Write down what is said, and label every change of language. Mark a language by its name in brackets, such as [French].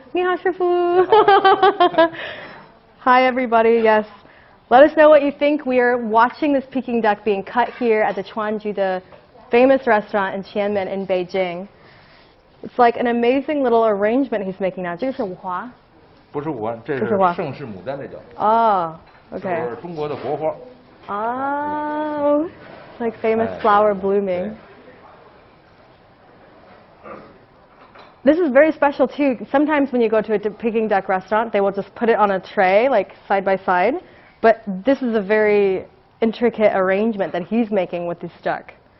[Chinese] Ni hao, Shifu. [English] Hi, everybody. Yes. Let us know what you think. We are watching this Peking duck being cut here at the Chuanjita famous restaurant in Qianmen in Beijing. It's like an amazing little arrangement he's making now. [Chinese] 这个是五花？不是五花，这是盛世牡丹，这叫。哦 ，OK。这是中国的国花。 [English] Oh, like famous flower blooming. This is very special too. Sometimes when you go to a Peking duck restaurant, they will just put it on a tray, like side by side. But this is a very intricate arrangement that he's making with this duck.